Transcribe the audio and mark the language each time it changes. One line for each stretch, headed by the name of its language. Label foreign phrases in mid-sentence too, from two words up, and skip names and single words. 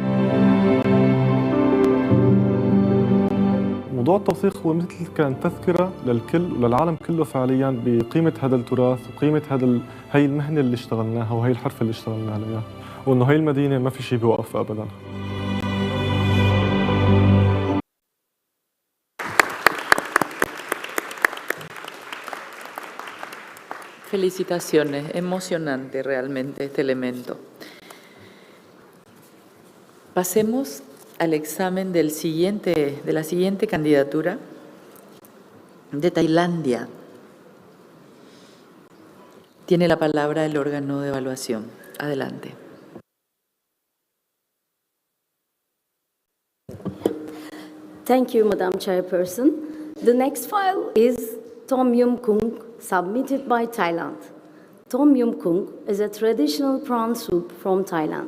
Arabic: موضوع التوثيق هو مثل كان تذكرة للكل وللعالم كله فعليا بقيمة هذا التراث وقيمة هي المهنة اللي اشتغلناها وهي الحرفة اللي اشتغلنا عليها، وإنه هي المدينة ما في شيء بيوقف أبدا.
Spanish: Felicitaciones, emocionante realmente este elemento. Pasemos al examen de la siguiente candidatura de Tailandia. Tiene la palabra el órgano de evaluación. Adelante.
English: Thank you, Madam Chairperson. The next file is Tom Yum Kung, submitted by Thailand. Tom Yum Kung is a traditional prawn soup from Thailand.